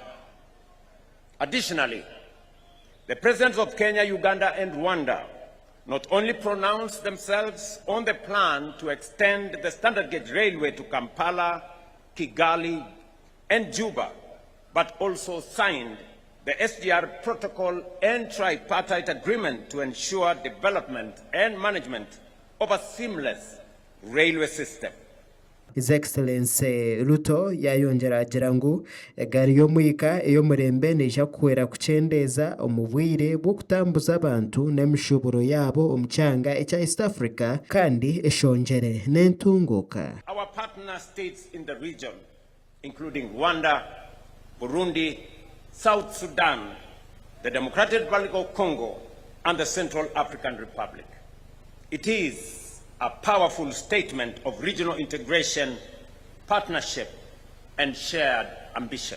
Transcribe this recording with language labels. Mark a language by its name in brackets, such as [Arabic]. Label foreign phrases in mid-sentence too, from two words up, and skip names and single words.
[English] Additionally, the presidents of Kenya, Uganda, and Rwanda not only pronounced themselves on the plan to extend the Standard Gauge Railway to Kampala, Kigali, and Juba, but also signed the SGR Protocol and tripartite agreement to ensure development and management of a seamless railway system. [Nyankole] His Excellency Ruto yayongera agira ngu egaari y'omwika ey'omurembe neija kuhwera kukyendeza omu bwire bw'okutambuza abantu n'emishuburo yabo omu kyanga ekya East Africa kandi eshongere n'entunguka. [English] Our partner states in the region, including Rwanda, Burundi, South Sudan, the Democratic Republic of Congo, and the Central African Republic. It is a powerful statement of regional integration, partnership, and shared ambition.